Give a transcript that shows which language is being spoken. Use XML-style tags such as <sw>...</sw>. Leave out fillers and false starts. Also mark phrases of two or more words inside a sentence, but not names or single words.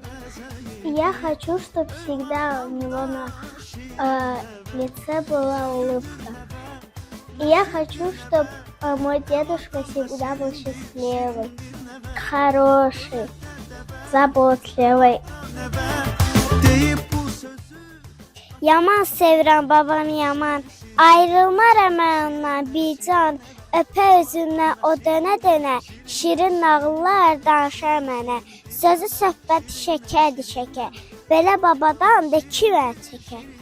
<ru>Я хочу, чтобы всегда у него на лице была улыбка. И я хочу, чтобы мой дедушка всегда был счастливый, хороший, zaботливый.</ru> <az>Yaman sevirəm babam yaman, ayrılmaram mən ondan bir can. Öpə özündən o dönə-dönə, şirin nağıllar danışar mənə. Sözü söhbəti şəkərdir şəkər, belə babadan da kimə çəkər.</az>